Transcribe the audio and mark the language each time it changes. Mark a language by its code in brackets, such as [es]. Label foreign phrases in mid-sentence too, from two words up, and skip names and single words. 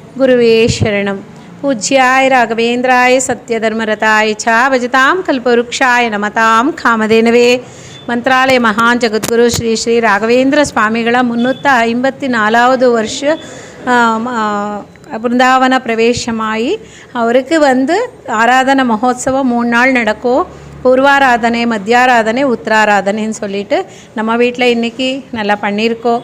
[sa] गुरुवे शरणं। पूज्याय राघवेन्द्राय सत्यधर्मरताय च भजतां कल्पवृक्षाय नमतां कामधेनवे। [kn] ಮಂತ್ರಾಲಯ ಮಹಾನ್ ಜಗದ್ಗುರು ಶ್ರೀ ಶ್ರೀ ರಾಘವೇಂದ್ರ ಸ್ವಾಮಿಗಳ [ta] 354வது வருஷ பிருந்தாவன பிரவேசமாகி அவருக்கு ஆராதனை மகோத்சவம் 3 நாள் நடக்கும். பூர்வாராதனை, மத்தியாராதனை, உத்தராராதனைன்னு சொல்லிட்டு நம்ம வீட்டில் இன்றைக்கி நல்லா பண்ணியிருக்கோம்.